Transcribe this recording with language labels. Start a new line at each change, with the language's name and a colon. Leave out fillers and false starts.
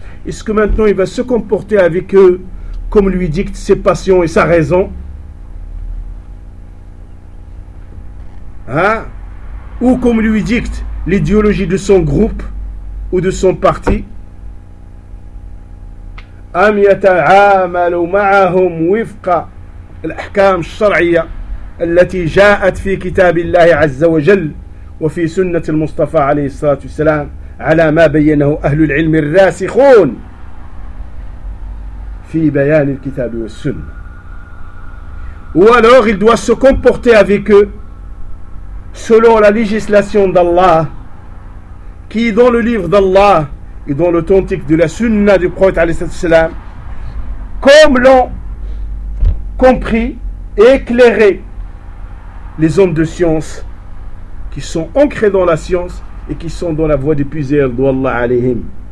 French: Est-ce que maintenant il va se comporter avec eux comme lui dictent ses passions et sa raison? Hein? Ou comme lui dicte l'idéologie de son groupe ou de son parti?
Arabic: Am yata'amalu ma'ahum wifqa الأحكام الشرعية التي جاءت في كتاب الله عز وجل وفي سنة المصطفى عليه الصلاة والسلام على ما بينه أهل العلم الراسخون في بيان الكتاب والسنة.
French: Alors il doit se comporter avec eux selon la législation d'Allah qui est dans le livre d'Allah et dans l'authentique de la sunna du prophète عليه الصلاة والسلام comme l'ont compris et éclairé les hommes de science qui sont ancrés dans la science et qui sont dans la voie du puiser d'Allah alayhim